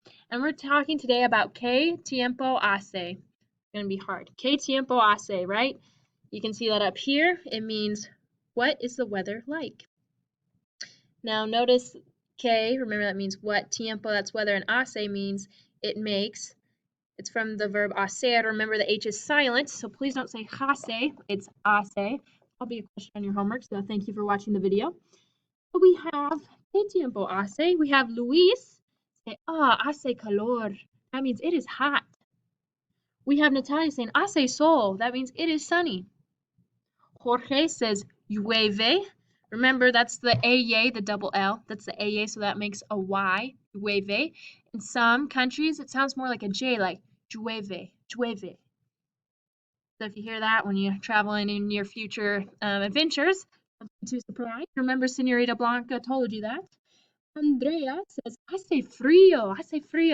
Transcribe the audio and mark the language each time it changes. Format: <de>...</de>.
<en>And we're talking today about</en> <es>¿Qué tiempo hace?</es> <en>It's going to be hard.</en> <es>¿Qué tiempo hace,</es> <en>right? You can see that up here. It means, what is the weather like? Now notice que, remember that means what, tiempo, that's weather, and hace means it makes. It's from the verb hacer. Remember the H is silent, so please don't say hace, it's hace. That'll be a question on your homework, so thank you for watching the video. So we have</en> <es>¿Qué tiempo hace?</es> <en>We have Luis say,</en> <es>hace calor.</es> <en>That means it is hot. We have Natalia saying,</en> <es>hace sol.</es> <en>That means it is sunny. Jorge says, llueve. Remember, that's the AY, the double L. That's the AY, so that makes a Y, llueve. In some countries, it sounds more like a J, like llueve, llueve. So if you hear that when you're traveling in your future adventures, don't be too surprised. Remember, Senorita Blanca told you that.</en> <es>Andrea</es> <en>says,</en> <es>hace frío, hace frío.</es>